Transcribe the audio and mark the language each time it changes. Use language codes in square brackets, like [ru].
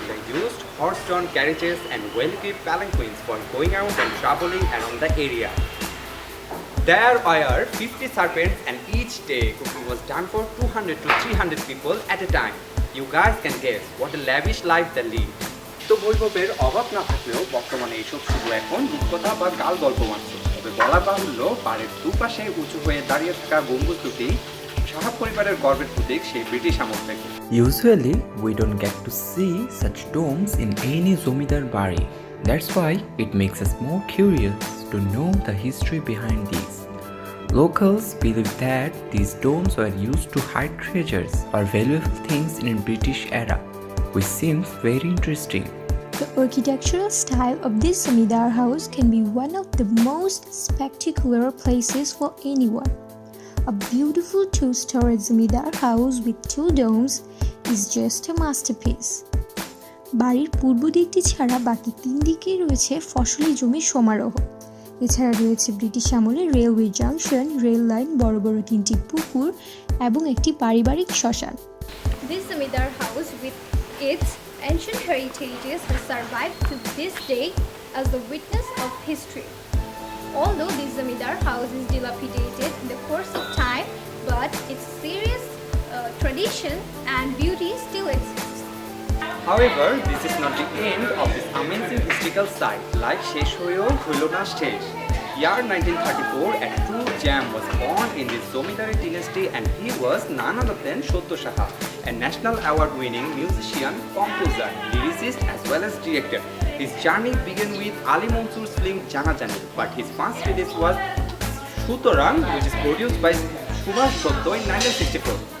[en] They used horse-drawn carriages and well-equipped palanquins for going out and traveling around the area. There were 50 servants and each day cooking was done for 200 to 300 people at a time. You guys can guess what a lavish life they lived. [bn] তো বৈভবের অভাব না থাকলেও বর্তমানে এইসব শুধু এখন রূপকথা বা কাল গল্প মাত্র। তবে বলা বাহুল্য পাড়ের দুপাশে উঁচু হয়ে দাঁড়িয়ে থাকা গম্বুজ দুটি শাহ পরিবারের গর্বের প্রতীক সেই ব্রিটিশ আমল থেকে। [en] Usually, we don't get to see such domes in any Zomidar Bari. That's why it makes us more curious to know the history behind these. Locals believe that these domes were used to hide treasures or valuable things in the British era, which seems very interesting. The architectural style of this Zamidar house can be one of the most spectacular places for anyone. A beautiful two-story Zamidar house with two domes is just a masterpiece. [bn] বাড়ির পূর্ব দিকটি ছাড়া বাকি তিন দিকেই রয়েছে ফসলি জমির সমারোহ। এছাড়া রয়েছে ব্রিটিশ আমলের রেলওয়ে জাংশন, রেল লাইন, বড় বড় তিনটি পুকুর এবং একটি পারিবারিক শ্মশান। [en] This Zamidar house with its ancient heritages has survived to this day as the witness of history. Although this Zamidar house is dilapidated in the course of time, but its serious tradition and beauty still exists. However, this is not the end of this amazing historical site. Like [bn] শেষ হয়েও হইল না শেষ. [en] Year 1934, a true gem was born in the Zomidari dynasty and he was none other than Shotto Shaha, a national award-winning musician, composer, lyricist as well as director. His journey began with Ali Mansoor's film Jana Jani, but his first release was Sutorang, which is produced by Subhash Shotto in 1964.